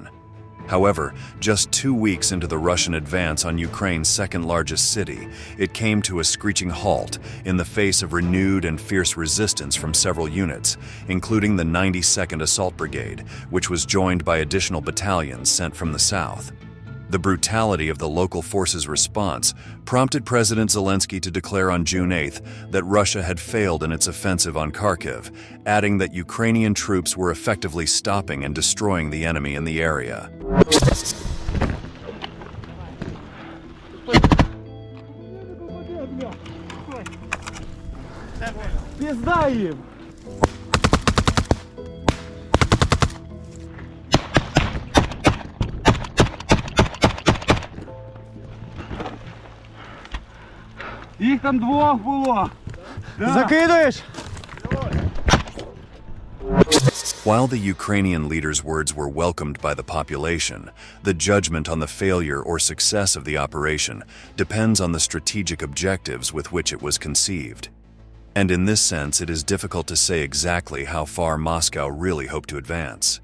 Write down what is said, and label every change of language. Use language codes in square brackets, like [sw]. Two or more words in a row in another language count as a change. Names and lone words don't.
[en] However, just 2 weeks into the Russian advance on Ukraine's second-largest city, it came to a screeching halt in the face of renewed and fierce resistance from several units, including the 92nd Assault Brigade, which was joined by additional battalions sent from the south. The brutality of the local forces' response prompted President Zelensky to declare on June 8th that Russia had failed in its offensive on Kharkiv, adding that Ukrainian troops were effectively stopping and destroying the enemy in the area. [ru] Пизда им! [uk] Їх там двох було. Закидуєш? [en] While the Ukrainian leader's words were welcomed by the population, the judgment on the failure or success of the operation depends on the strategic objectives with which it was conceived. And in this sense, it is difficult to say exactly how far Moscow really hoped to advance.